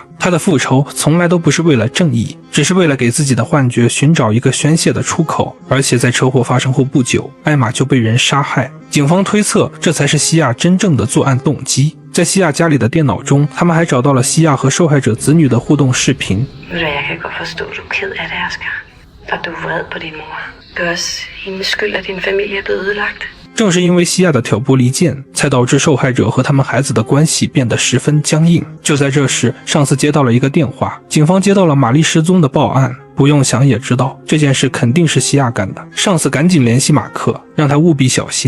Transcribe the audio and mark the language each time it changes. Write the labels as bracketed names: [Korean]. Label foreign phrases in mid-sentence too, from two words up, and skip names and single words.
[Chinese] 他的复仇从来都不是为了正义，只是为了给自己的幻觉寻找一个宣泄的出口。而且在车祸发生后不久，艾玛就被人杀害。警方推测，这才是西亚真正的作案动机。在西亚家里的电脑中，他们还找到了西亚和受害者子女的互动视频。 [Danish] Jeg kan godt forstå, du er ked af det, Asger. Og du er vred på din mor. Det er også hendes skyld, at din familie er blevet ødelagt. [Chinese] 正是因为西亚的挑拨离间，才导致受害者和他们孩子的关系变得十分僵硬。就在这时，上司接到了一个电话，警方接到了玛丽失踪的报案。不用想也知道，这件事肯定是西亚干的。上司赶紧联系马克，让他务必小心。